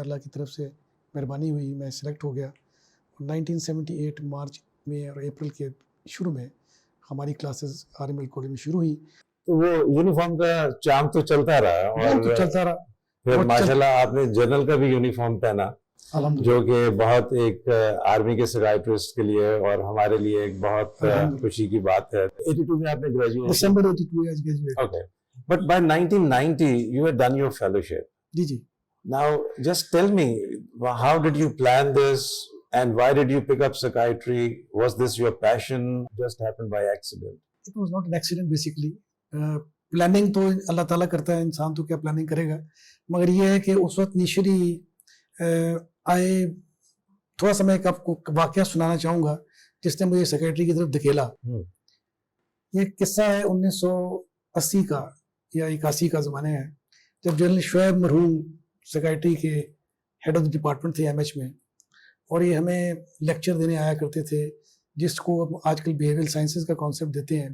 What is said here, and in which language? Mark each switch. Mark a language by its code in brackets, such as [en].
[ur] اللہ کی طرف سے مہربانی ہوئی، میں سلیکٹ ہو گیا. 1978 مارچ میں اور اپریل کے شروع میں ہماری کلاسز آرمی میڈیکل کالج میں شروع ہوئی. تو وہ یونیفارم کا چام تو چلتا رہا اور چلتا رہا. پھر ماشاءاللہ آپ نے جنرل کا بھی یونیفارم پہنا، جو کہ بہت ایک آرمی کے سیکائٹرسٹ کے لیے اور ہمارے لیے ایک بہت خوشی کی بات ہے. 82 میں آپ نے گریجویٹ، دسمبر 82 میں graduate. [en] Okay, but by 1990 you had done your fellowship. جی جی. Now just tell me, how did you plan this and why did you pick up psychiatry? Was this your passion? Just happened by accident? It was not an accident basically. [ur] Planning تو اللہ تعالیٰ کرتا ہے، انسان تو کیا planning کرے گا. مگر یہ ہے کہ اس وقت نیچری آئے. تھوڑا سا میں آپ کو واقعہ سنانا چاہوں گا جس نے مجھے سیکریٹری کی طرف دھکیلا. یہ قصہ ہے 1980 کا یا 81 کا زمانے ہے، جب جنرل شعیب مرحوم سیکریٹری کے ہیڈ آف دی ڈپارٹمنٹ تھے ایم ایچ میں، اور یہ ہمیں لیکچر دینے آیا کرتے تھے جس کو آج کل بیہیویئرل سائنسز کا کانسیپٹ دیتے ہیں.